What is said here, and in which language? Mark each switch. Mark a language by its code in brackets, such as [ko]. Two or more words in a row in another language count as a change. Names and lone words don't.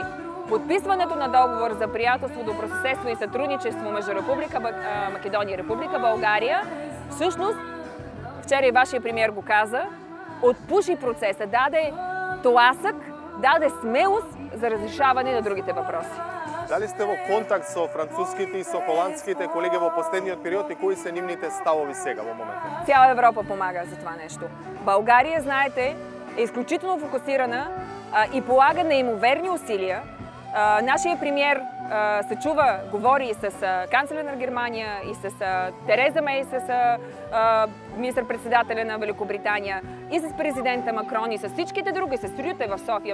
[bg] Подписването на договор за приятелство, добросъседство и сътрудничество между Република Македония и Република България, всъщност, вчера и вашия премиер го каза, отпуши процеса, даде тласък, даде смелост за разрешаване на другите въпроси. [mk] Дали сте во контакт со француските и со холандските колеги во последниот период и кои се нивните ставови сега во моментот? [bg] Цяла Европа помага за това нещо. България, знаете, е изключително фокусирана и полага неимоверни усилия. Нашия премиер се чува, говори и с канцлера на Германия, и с Тереза Мей, с министър-председателя на Великобритания, и с президента Макрон, и с всичките други, с Рюте в София.